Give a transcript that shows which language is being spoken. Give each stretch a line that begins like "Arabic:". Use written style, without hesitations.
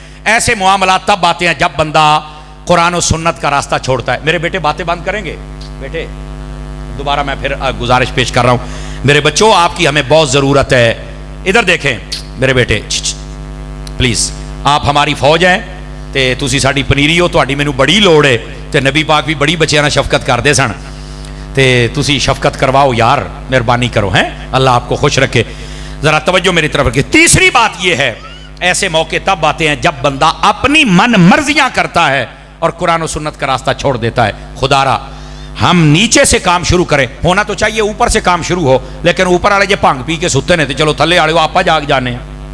Urdu: ایسے معاملات تب آتے ہیں جب بندہ قرآن و سنت کا راستہ چھوڑتا ہے. میرے بیٹے باتیں بند کریں گے؟ بیٹے دوبارہ میں پھر گزارش پیش کر رہا ہوں, میرے بچوں آپ کی ہمیں بہت ضرورت ہے. ادھر دیکھیں میرے بیٹے, پلیز آپ ہماری فوج ہیں تے
Punjabi: تسی ساڈی پنیری ہو, تہاڈی مینوں بڑی لوڑ ہے. تے نبی پاک بھی بڑی بچیاں نال شفقت کردے سن, تے تسی شفقت کرواؤ یار, مہربانی کرو.
Urdu: ہیں اللہ آپ کو خوش رکھے. ذرا توجہ میری طرف رکھیے. تیسری بات یہ ہے, ایسے موقع تب آتے ہیں جب بندہ اپنی من مرضیاں کرتا ہے اور قرآن و سنت کا راستہ چھوڑ دیتا ہے. خدا را ہم نیچے سے کام شروع کریں. ہونا تو چاہیے اوپر سے کام شروع ہو, لیکن
Punjabi: اوپر والے جے بھنگ پی کے ستے نے تو چلو تھلے والے آپ جاگ جانے ہیں.